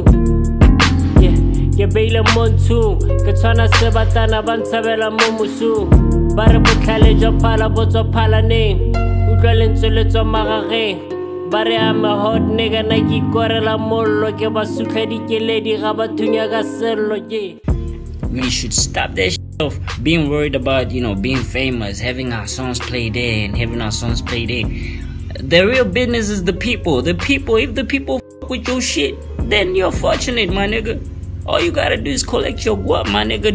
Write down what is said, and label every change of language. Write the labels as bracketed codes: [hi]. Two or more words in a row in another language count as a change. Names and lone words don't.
[tn] Yeah, ke beile montu ke tshwana se batana ba ntshabela mo musung ba re botlhale jo phala botswa phala neng utlwa lentswe le tswa magageng ba re [en] I'm a hot nigga [tn] na ke korela mollo ke ba sutlha dikeledi ga ba thunya ka sello ke. [en] We should stop that shit of being worried about, you know, being famous, having our songs played there and having our songs played there. The real business is the people. The people, if the people fuck with your shit, then you're fortunate, my nigga. All you gotta do is collect your guap, my nigga.